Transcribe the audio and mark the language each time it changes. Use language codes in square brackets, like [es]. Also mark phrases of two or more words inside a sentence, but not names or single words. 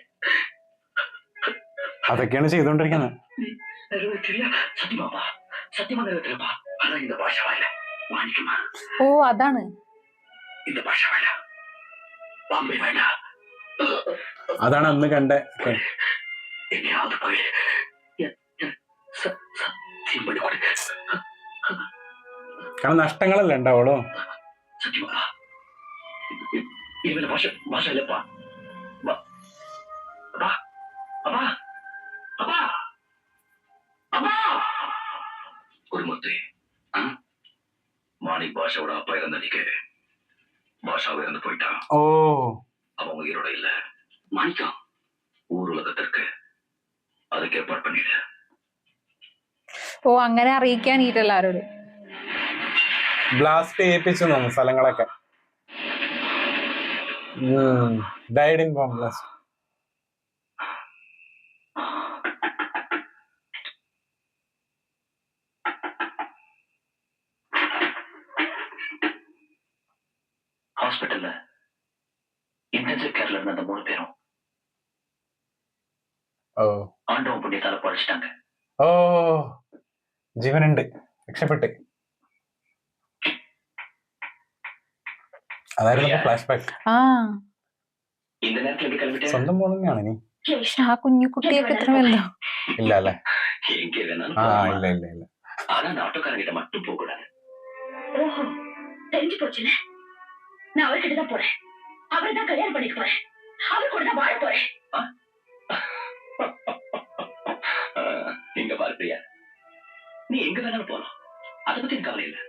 [ml] അതൊക്കെയാണ് ചെയ്തോണ്ടിരിക്കുന്നത്. [ta] நிறைவேற்றியா? சத்தியமாப்பா, சத்தியமா நிறைவேற்றப்பா. ஆனா இந்த பாஷா வாயில வாங்கிக்குமா? [ml] ഓ അതാണ്. [ta] இந்த பாஷா வாயில பாம்பே வேண்டாம். [ml] അതാണ് അന്ന് കണ്ട. എങ്ങനെയാவது പോയി സത്യം പണി കൊടു. കാരണം നഷ്ടങ്ങളല്ലേ ഉണ്ടാവുള്ളൂ. സത്യമാ ഇവന്റെ ഭാഷ ഭാഷയല്ലപ്പാ. [ta] അപ്പാ അപ്പാ അപ്പാ അപ്പാ ஒரு முத்து மாணிக் பாஷாவோட அப்பா இறந்தன்னைக்கு பாஷாவை இறந்து போயிட்டான். [ml] ഓ [ta] அவன் உயிரோட இல்ல. மாணிக்கம் ஊர் உலகத்திற்கு அதுக்கு ஏற்பாடு பண்ணிடு. [ml] ഓ അങ്ങനെ അറിയിക്കാനീട്ട് എല്ലാരോടും. ബ്ലാസ്റ്റ് ചെയ്യിപ്പിച്ചു തോന്നുന്നു സ്ഥലങ്ങളൊക്കെ. [en] died in bomb blast. [ta] ஹாஸ்பிட்டல்ல இன்டென்சிவ் கேர்ல இருந்த அந்த 3 பேரும் ஆண்டவன் புண்ணியத்தால பழிச்சிட்டாங்க. [ml] ഓ ജീവനുണ്ട്, രക്ഷപ്പെട്ട്. അതായിരുന്നു [en] flash back. [ml] ആ [ta] இந்த நேரத்துல எப்படி கிளம்பிட்டேன்? [ml] സ്വന്തം മോൾ തന്നെയാണ് നീ? ആ കുഞ്ഞു കുട്ടിയൊക്കെ ഇത്ര വലുതോ? ഇല്ല അല്ലേ? [ta] எங்கே வேணாலும் [ml] ആ [ta] போகலாம். [ml] ഇല്ല ഇല്ല ഇല്ല. [ta] ஆனா அந்த ஆட்டோக்காரங்கிட்ட மட்டும் போக கூடாது. ஓஹோ தெரிஞ்சு போச்சுல. நான் அவர்கிட்ட தான் போறேன். அவரை தான் கல்யாணம் பண்ணிக்க போறேன். அவர் கூட தான் வாழ போறேன். இங்க பாரு பிரியா, நீ எங்க வேணாலும் போலாம், அதை பத்தி எனக்கு கவலை இல்லை.